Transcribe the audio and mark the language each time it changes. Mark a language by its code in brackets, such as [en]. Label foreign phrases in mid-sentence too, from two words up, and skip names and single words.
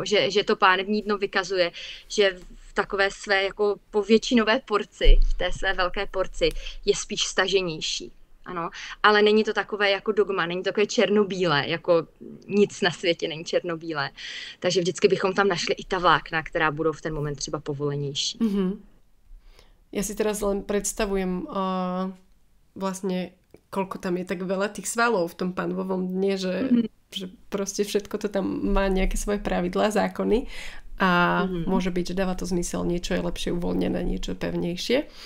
[cs] Že to pánevní dno vykazuje, že v takové své jako povětšinové porci, v té své velké porci, je spíš staženější. Ano, ale není to takové jako dogma, není to takové černobílé, jako nic na světě není černobílé. Takže vždycky bychom tam našli i ta vlákna, která budou v ten moment třeba povolenější. [sk] Ja si teraz len predstavujem vlastne, koľko tam je tak veľa tých svalov v tom panvovom dne, že proste všetko to tam má nejaké svoje pravidlá, zákony a môže byť, že dáva to zmysel, niečo je lepšie uvoľnené, niečo pevnejšie.